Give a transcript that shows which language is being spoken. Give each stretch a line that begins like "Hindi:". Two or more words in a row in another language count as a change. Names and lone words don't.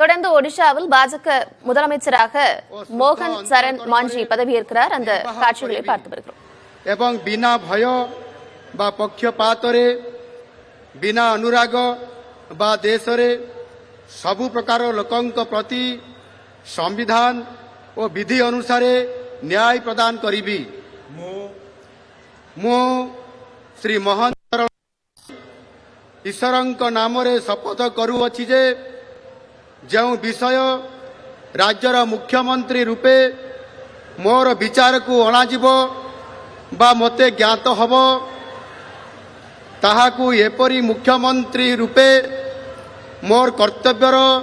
Tamil: தொடர்ந்து ஒடிஷாவில் பாஜக முதலமைச்சராக மோகன் சரண் மாஞ்சி பதவியேற்கிறார். அந்த காட்சிகளை பார்த்து வருகிறோம்.
Odia: ଏବଂ ବିନା ଭୟ ବା ପକ୍ଷପାତରେ ବିନା ଅନୁରାଗ ବା ଦେଶରେ ସବୁ ପ୍ରକାର ଲୋକଙ୍କ ପ୍ରତି ସମ୍ବିଧାନ ଓ ବିଧି ଅନୁସାରେ ନ୍ୟାୟ ପ୍ରଦାନ କରିବି। ମୁଁ ଶ୍ରୀ ମୋହନ ଶରଣ ଈଶ୍ୱରଙ୍କ ନାମରେ ଶପଥ କରୁଅଛି ଯେ ଯେଉଁ ବିଷୟ ରାଜ୍ୟର ମୁଖ୍ୟମନ୍ତ୍ରୀ ରୂପେ ମୋର ବିଚାରକୁ ଅଣାଯିବ ବା ମୋତେ ଜ୍ଞାତ ହେବ ତାହାକୁ ଏପରି ମୁଖ୍ୟମନ୍ତ୍ରୀ ରୂପେ ମୋର କର୍ତ୍ତବ୍ୟର